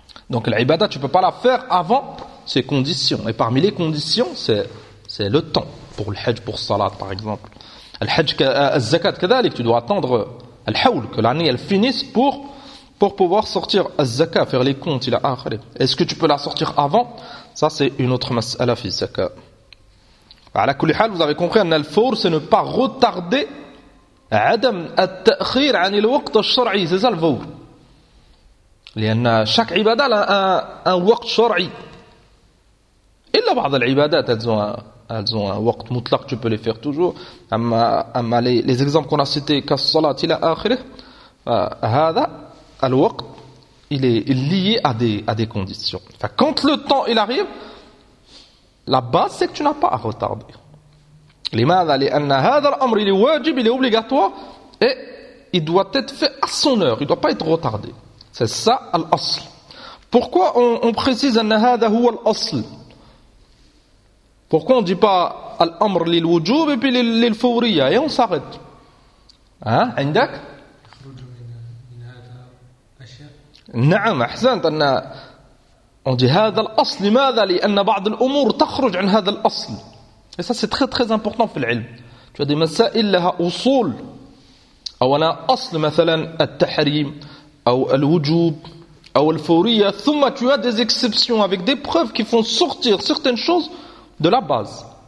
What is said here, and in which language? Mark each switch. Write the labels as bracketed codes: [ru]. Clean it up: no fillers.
[fr] Donc, l'ibada, tu ne peux pas la faire avant ces conditions. Et parmi les conditions, c'est le temps, pour le hajj, pour salat, par exemple. [ar] الحج الزكاه كذلك [fr] tu dois attendre le haul que l'année elle finisse pour pouvoir sortir az-zaka faire les comptes il a akhri. Est-ce que tu peux la sortir avant? Ça c'est une autre [ar] mas'ala fi zaka. على كل حال [fr] vous avez compris [ar] ان الفور [fr] c'est ne pas retarder [ar] عدم التاخير عن الوقت الشرعي [fr] c'est ça le [ar] فور. لان [fr] chaque ibada a un [ar] وقت شرعي. الا بعض العبادات [fr] elles ont un [ar] waqt mutlaq, [fr] tu peux les faire toujours. [ar] Amma [fr] les exemples qu'on a cités, [ar] qu'as salat ila akhirah, hada al waqt, [fr] il est lié à des conditions. Enfin, quand le temps il arrive, la base c'est que tu n'as pas à retarder. [ar] Limadha li anna hada al amr [fr] il est wajib, il est obligatoire et il doit être fait à son heure, il doit pas être retardé. C'est ça [ar] al asl. [fr] Pourquoi on précise [ar] anna hada huwa al asl? [fr] Pourquoi on ne dit pas [ar] al-amr lil-wujub [fr] et puis [ar] lil-fawriya [fr] et on s'arrête? Hein? [ar] Indak? Na'am, ahsant, [fr] on dit [ar] هذا الاصل لماذا لان بعض الامور تخرج عن هذا الاصل. [fr] Et ça c'est très très important [ar] في العلم. [fr] Tu as des [ar] مسائل لها اصول. اولا اصل مثلا التحريم او الوجوب او الفوريه ثم [fr] tu as des exceptions avec des preuves qui font sortir certaines choses de la base.